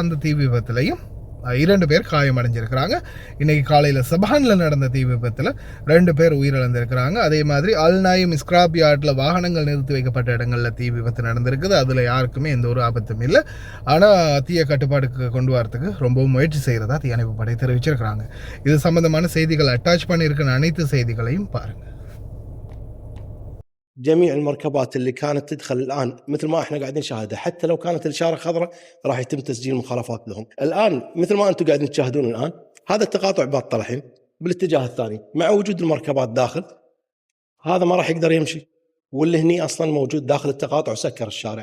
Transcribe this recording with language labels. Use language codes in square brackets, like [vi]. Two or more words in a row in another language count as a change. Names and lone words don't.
[ta] அந்த தீ விபத்துலையும் 2 பேர் காயமடைஞ்சிருக்கிறாங்க. இன்றைக்கி காலையில் சபானில் நடந்த தீ விபத்தில் 2 பேர் உயிரிழந்திருக்கிறாங்க. அதே மாதிரி அல்நாயும் ஸ்கிராப் யார்டில் வாகனங்கள் நிறுத்தி வைக்கப்பட்ட இடங்களில் தீ விபத்து நடந்திருக்குது. அதில் யாருக்குமே எந்த ஒரு ஆபத்தும் இல்லை. ஆனால் தீய கட்டுப்பாடுக்கு கொண்டு வரத்துக்கு ரொம்பவும் முயற்சி செய்கிறதா தீயணைப்பு படை தெரிவிச்சிருக்கிறாங்க. இது சம்பந்தமான செய்திகள் அட்டாச் பண்ணியிருக்கிற அனைத்து செய்திகளையும் பாருங்கள். [ar] جميع المركبات اللي كانت تدخل الآن مثل ما احنا قاعدين نشاهده، حتى لو كانت الإشارة خضراء راح يتم تسجيل مخالفات لهم. الآن مثل ما أنتم قاعدين تشاهدون الآن هذا التقاطع باطل الحين بالاتجاه الثاني، مع وجود المركبات داخل هذا ما راح يقدر يمشي، واللي هني أصلا موجود داخل التقاطع وسكر الشارع.